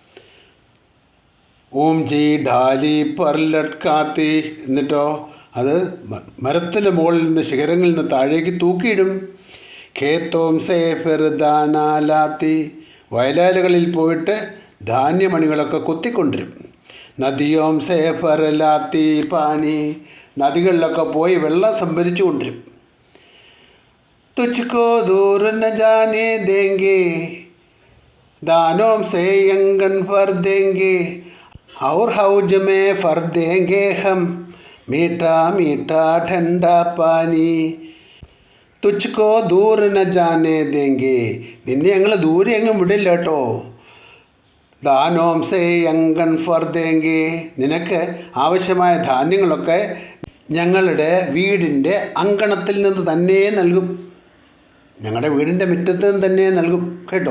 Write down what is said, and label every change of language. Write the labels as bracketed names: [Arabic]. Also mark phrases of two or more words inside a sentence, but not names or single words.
[Hindi] ऊँची डाली पर लटकाती, [Malayalam] എന്നിട്ടോ അത് മരത്തിൻ്റെ മുകളിൽ നിന്ന് ശിഖരങ്ങളിൽ നിന്ന് താഴേക്ക് തൂക്കിയിടും. [Hindi] खेतों से फिर दाना लाती, [Malayalam] വയലാലുകളിൽ പോയിട്ട് ധാന്യമണികളൊക്കെ കൊത്തിക്കൊണ്ടിരും. [Hindi] नदियों से भर लाती पानी, [Malayalam] നദികളിലൊക്കെ പോയി വെള്ളം സംഭരിച്ചു കൊണ്ടിരും. [Hindi] तुझको दूर न जाने देंगे, दानों से अंगन भर देंगे, और हौज में भर देंगे हम मीठा मीठा ठंडा पानी. तुझको दूर न जाने देंगे, [Malayalam] നിന്നെ ഞങ്ങൾ ദൂരെ എങ്ങും വിടില്ല കേട്ടോ. [Hindi] दानों से आँगन भर देंगे, [Malayalam] നിനക്ക് ആവശ്യമായ ധാന്യങ്ങളൊക്കെ ഞങ്ങളുടെ വീടിൻ്റെ അങ്കണത്തിൽ നിന്ന് തന്നെ നൽകും, ഞങ്ങളുടെ വീടിൻ്റെ മുറ്റത്ത് നിന്ന് തന്നെ നൽകും കേട്ടോ.